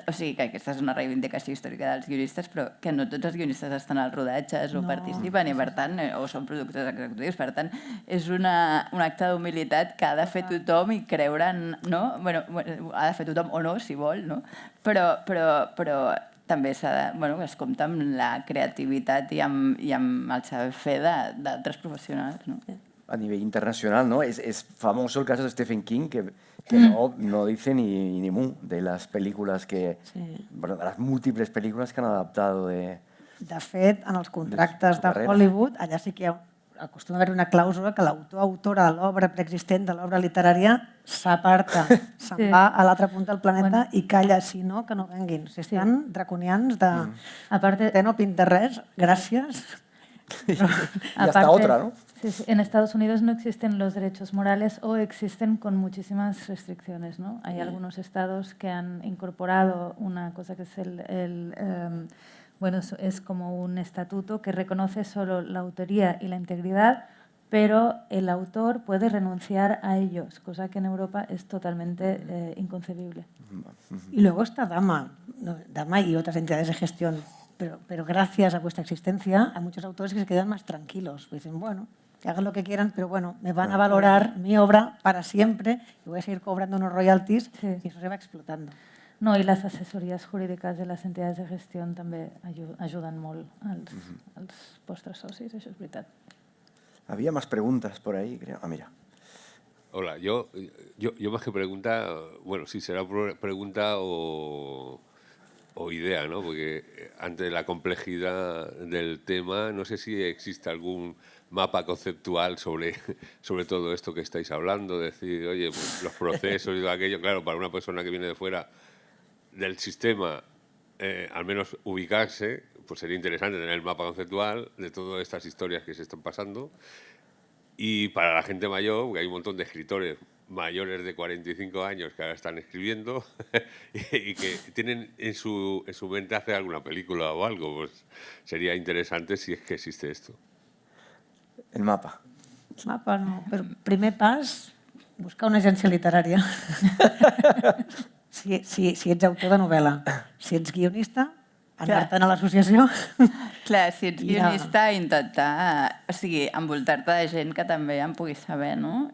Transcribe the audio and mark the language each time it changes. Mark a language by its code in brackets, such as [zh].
[ca] O sigui, que aquesta és una reivindicació històrica dels guionistes, però que no tots els guionistes estan als rodatges o participen, i per tant, o són productors executius, per tant, és un acte d'humilitat que ha de fer tothom i creure en... Ha de fer tothom o no, si vol, no? Però també es compta amb la creativitat i amb el saber fer d'altres professionals, no? [es] A nivel internacional, ¿no? Es famoso el caso de Stephen King, que no dice ni mu de las películas de las múltiples películas que han adaptado de... [ca] De fet, en els contractes de Hollywood, allà sí que acostuma a haver una clàusula que l'autor o autora de l'obra preexistent, de l'obra literària, s'aparta, se'n va a l'altra punta del planeta i calla, si no, que no venguin. Si estan draconians de no pinta res, gràcies. [es] Y hasta otra, ¿no? Sí, en Estados Unidos no existen los derechos morales o existen con muchísimas restricciones, ¿no? Hay algunos estados que han incorporado una cosa que es es como un estatuto que reconoce solo la autoría y la integridad, pero el autor puede renunciar a ellos, cosa que en Europa es totalmente inconcebible. Y luego está Dama y otras entidades de gestión. Pero gracias a vuestra existencia hay muchos autores que se quedan más tranquilos. Dicen, bueno, que hagan lo que quieran, pero bueno, me van a valorar mi obra para siempre y voy a seguir cobrando unos royalties y eso se va explotando. No, y las asesorías jurídicas de las entidades de gestión [ca] també ajuden molt als vostres socis, això és veritat. [es] Había más preguntas por ahí, creo. Ah, mira. Hola, yo más que pregunta, bueno, sí será pregunta o o idea, ¿no? Porque ante la complejidad del tema, no sé si existe algún mapa conceptual sobre todo esto que estáis hablando, decir, oye, pues los procesos y todo aquello, claro, para una persona que viene de fuera del sistema, al menos ubicarse, pues sería interesante tener el mapa conceptual de todas estas historias que se están pasando. Y para la gente mayor, porque hay un montón de escritores mayores de 45 años que ahora están escribiendo y que tienen en su mente hacer alguna película o algo, pues sería interesante si es que existe esto. El mapa. [ca] Mapa no, però primer pas, buscar una agència literària. Si ets autor de novel·la. Si ets guionista, anar-te'n a l'associació. Clar, si ets guionista, intentar, o sigui, envoltar-te de gent que també en pugui saber, no?